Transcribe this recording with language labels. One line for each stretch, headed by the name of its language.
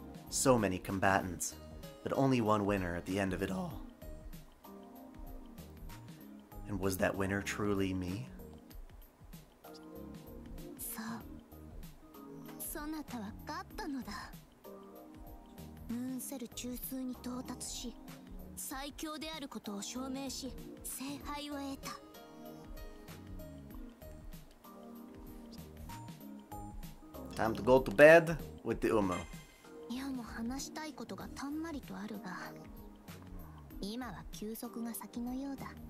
English: So many combatants, but only one winner at the end of it all. And was that winner truly me?
Japanese: そう、そなたは勝ったのだ。ムーンセル中枢に到達し、最強であることを証明し、聖杯を得た。
English: Time to go to bed with the Umu.
Japanese: 世も話したいことがたんまりとあるが、今は休息が先のようだ。